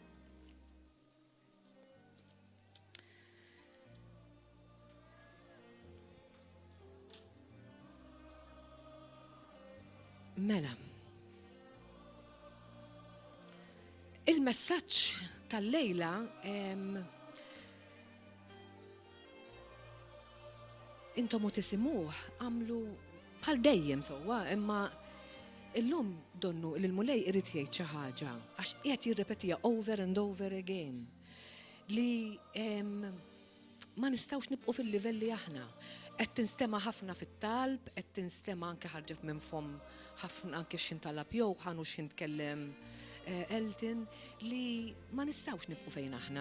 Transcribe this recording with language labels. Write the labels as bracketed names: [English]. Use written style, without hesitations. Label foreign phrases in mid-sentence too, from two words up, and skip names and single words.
[Maltese] Mela, il-messaġġ tal-lejla intom tisimuh għamlu bħal dejjem sewwa, imma illum donnu il-mulej irid jgħid xi ħaġa għax qiegħed jirrepetiha [English] over and over again [Maltese] li ma nistgħux nibqgħu fil-livell li aħna. Qed tinstema' ħafna fit-talb, qed tinstema' anke ħarġet minn fom ħafna anke x'intalab jew ħanu x'intkellem Elton li ma nistgħux nibqgħu fejn aħna.